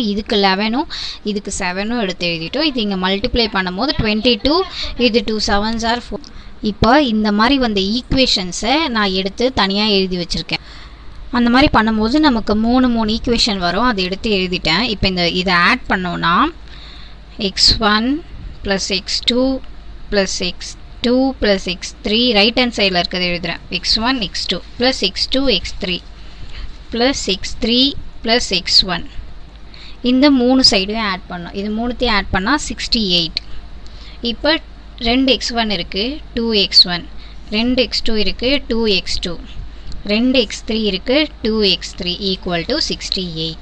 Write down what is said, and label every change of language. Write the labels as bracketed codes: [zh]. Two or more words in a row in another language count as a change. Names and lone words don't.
[ta] இதுக்கு 11ம் இதுக்கு 7ம் எடுத்து எழுதிட்டோம். இது இங்கே மல்டிப்ளை பண்ணும்போது 22, இது [en] 2 7s are 4. [ta] இப்போ இந்த மாதிரி வந்த ஈக்குவேஷன்ஸை நான் எடுத்து தனியாக எழுதி வச்சுருக்கேன். அந்த மாதிரி பண்ணும்போது நமக்கு 3 ஈக்குவேஷன் வரும். அதை எடுத்து எழுதிட்டேன். இப்போ இதை ஆட் பண்ணோன்னா [en] x1 plus x2 plus x2 plus x3 right hand side [ta] இருக்கிறத எழுதுகிறேன். [en] x1 x2 plus x2 x3 plus x3 plus x1 [ta] இந்த 3 சைடையும் ஆட் பண்ணோம். இது மூணுத்தையும் ஆட் பண்ணால் 68. இப்போ 2x1 இருக்குது 2x1, 2x2 இருக்குது 2x2, 2x3 இருக்குது 2x3 [en] equal to [ta] 68.